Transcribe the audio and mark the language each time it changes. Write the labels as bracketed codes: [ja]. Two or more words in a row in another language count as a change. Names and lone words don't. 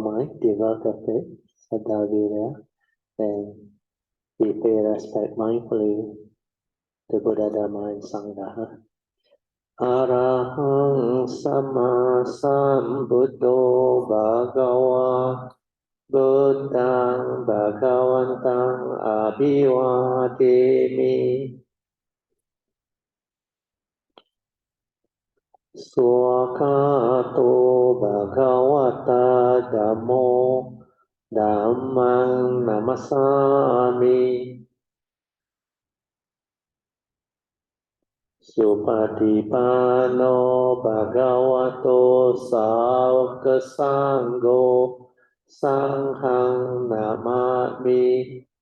[en] mind, develop the faith, [pi] Saddha Virya, [en] and we pay respect mindfully to Buddha, Dhamma, and Sangha. [pi] Arahang Sama Sambuddho Bhagava Buddhang Bhagavantang Abhivademi Swakato Bhagavata Dhammo Dhammang Namasami Supatipano Bhagavato Sāvaka Sangho Sanghang Namami.